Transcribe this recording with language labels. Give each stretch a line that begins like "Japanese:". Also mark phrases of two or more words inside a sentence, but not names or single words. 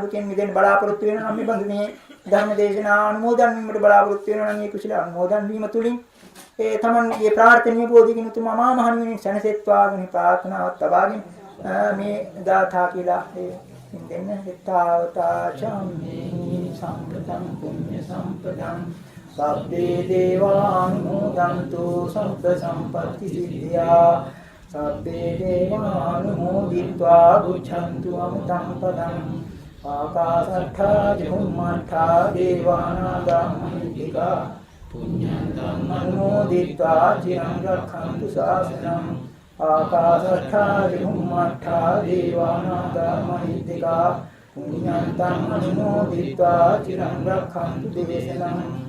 Sinhala: දුකෙන් මිදෙන්න බලාපොරොත්තු වෙනවා නම් මේ බඳු මේ ධර්ම දේශනා අනුමෝදන් වීමට බලාපොරොත්තු වෙනවා නම් මේ කුසල අනුමෝදන් වීම තුලින් ඒ තමන්ගේ ප්‍රාර්ථනීය බෝධිකින් උතුම් අමා මහ නිවනින් සැනසෙත්වා කියන ප්‍රාර්ථනාවත් තබාගෙන මේ ගාථා කියලා දෙන්න
Pali: හිතාවතා චම්මේ සම්පතං පුඤ්ඤ සම්පතං සබ්බේ දේවානුමෝදන්තු සබ්බ සම්පත්ති සිද්ධියා සබ්බේ දේවානුමෝදිत्वा බුද්ධන්තු අමතං පදං ආකාශට්ඨා චුම්මට්ඨා දේවානාගා මහිත්‍තිකා පුඤ්ඤන්තං අනුමෝදිत्वा චිරං රක්ඛන්තු ශාසනං ආකාශට්ඨා චුම්මට්ඨා දේවානාගා මහිත්‍තිකා පුඤ්ඤන්තං අනුමෝදිत्वा චිරං රක්ඛන්තු දේශනං